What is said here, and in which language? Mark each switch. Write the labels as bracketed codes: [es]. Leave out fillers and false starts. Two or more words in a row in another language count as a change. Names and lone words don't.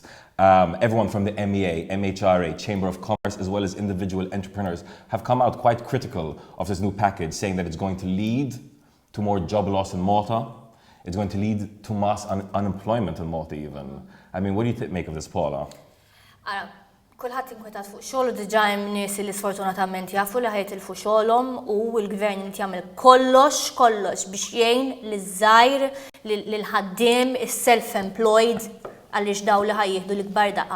[en] Everyone from the MEA, MHRA, Chamber of Commerce, as well as individual entrepreneurs have come out quite critical of this new package, saying that it's going to lead to more job loss in Malta. It's going to lead to mass unemployment in Malta even. I mean, what do you make of this, Paula? [mt] Kulħadd inkwetat fuq xogħol u diġà hemm nies li sfortunatament jafu li ħajtilfu xogħolhom u l-gvern irid jagħmel kollox biex jgħin liż-żgħir lil-ħaddiem is-self-employed għaliex daw li ħajjieħdu l-ikbar daqqa.